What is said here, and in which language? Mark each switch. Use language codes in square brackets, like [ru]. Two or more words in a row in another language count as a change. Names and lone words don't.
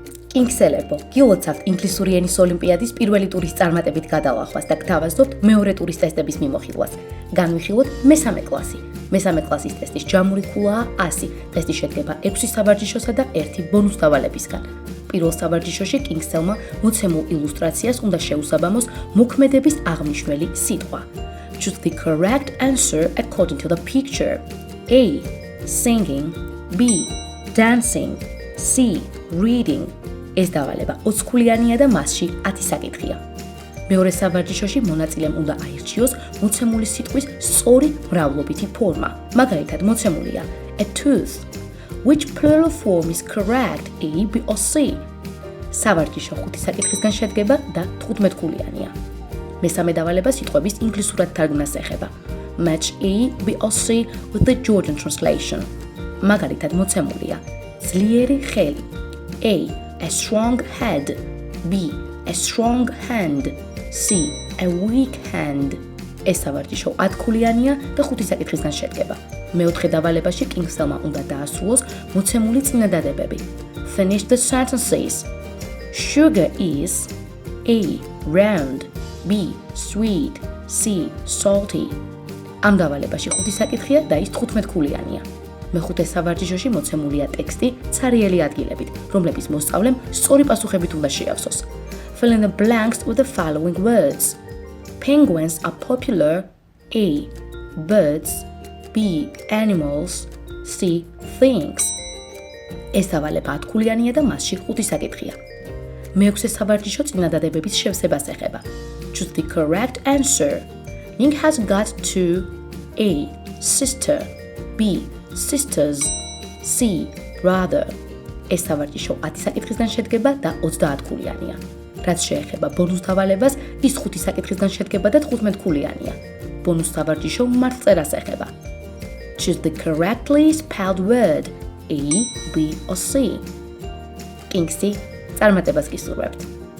[ka] კინგსელებო, გილოცავთ ინგლისური ენის ოლიმპიადის პირველი ტურის წარმატებით გადალახვას და გთავაზობთ მეორე ტურის ტესტების მიმოხილვას. განვიხილოთ მესამე კლასი. მესამე კლასის ტესტის ჯამური ქულაა 100. ტესტი შედგება 6 სავარჯიშოსა და 1 ბონუს დავალებისგან. პირველ სავარჯიშოში კინგსელმა მოცემულ ილუსტრაციას უნდა შეუსაბამოს მოქმედების აღნიშნული სიტყვა. [en] Choose the correct answer according to the picture. A. Singing. B. Dancing. C. Reading. [ka] ეს დავალება 20 ქულიანია და მასში 10 საკითხია. მეორე სავარჯიშოში მონაწილემ უნდა აირჩიოს მოცემული სიტყვის სწორი მრავლობითი ფორმა. მაგალითად, მოცემულია [en] a tooth. Which plural form is correct? A, B or C? [ka] სავარჯიშო 5 საკითხისგან შედგება და 15 ქულიანია. მესამე დავალება სიტყვების ინგლისურად თარგმნას ეხება. [en] Match A, B or C with the Georgian translation. [ka] მაგალითად, მოცემულია ძლიერი ხელი. [en] A. A strong head. B. A strong hand. C. A weak hand. [ka] ეს სავარჯიშო 10 ქულიანია და 5 საკითხისგან შედგება. მეოთხე დავალებაში კინგსელმა უნდა დაასრულოს მოცემული წინადადებები. [en] Finish the sentences. Sugar is A. Round. B. Sweet. C. Salty. [ka] ამ დავალებაში 5 საკითხია და ის 15 ქულიანია. მეხუთე სავარჯიშოში მოცემულია ტექსტი ცარიელი ადგილებით, რომლების მოსწავლემ სწორი პასუხებით უნდა შეავსოს. [en] Fill in the blanks with the following words. Penguins are popular. A. Birds. B. Animals. C. Things. [ka] ეს დავალება 10 ქულიანია და მასში 5 საკითხია. მეექვსე სავარჯიშო წინადადებების შევსებას ეხება. [en] Choose the correct answer. Ning has got to A. Sister. B. Sisters. C. Brother. [ka] ეს სავარჯიშო 10 საკითხისგან შედგება და 30 ქულიანია. რაც შეეხება ბონუს დავალებას, ის 5 საკითხისგან შედგება და 15 ქულიანია. ბონუს სავარჯიშო მართლწერას ეხება. [en] Choose the correctly spelled word A, B or C. [ka] კინგსი წარმატებას გისურვებთ.